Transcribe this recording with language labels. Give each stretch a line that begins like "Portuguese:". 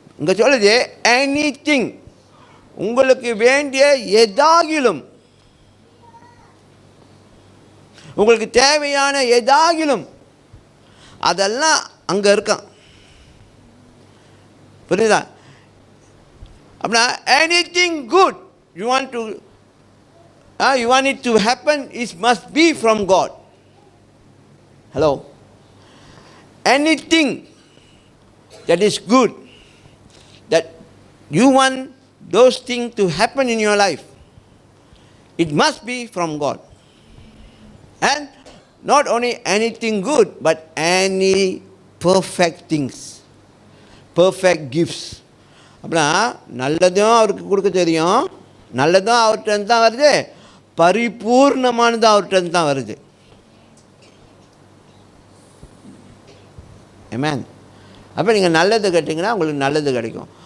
Tamil: இங்கே சொல்லுது எனிதிங், உங்களுக்கு வேண்டிய எதாகிலும், உங்களுக்கு தேவையான எதாகிலும் அதெல்லாம் அங்கே இருக்கான். புரியுதா? அப்படின்னா
English: Anything good you want it to happen is must be from God. Hello, anything that is good, that you want those things to happen in your life, it must be from God. And not only anything good, but any perfect things, perfect gifts.
Tamil: அப்படின்னா நல்லதும் அவருக்கு கொடுக்க தெரியும், நல்லதும் அவர்கிட்ட தான் வருது, பரிபூர்ணமானதும் அவர்கிட்ட தான் வருது. ஆமென். அப்போ நீங்கள் நல்லது கேட்டிங்கன்னா உங்களுக்கு நல்லது கிடைக்கும்.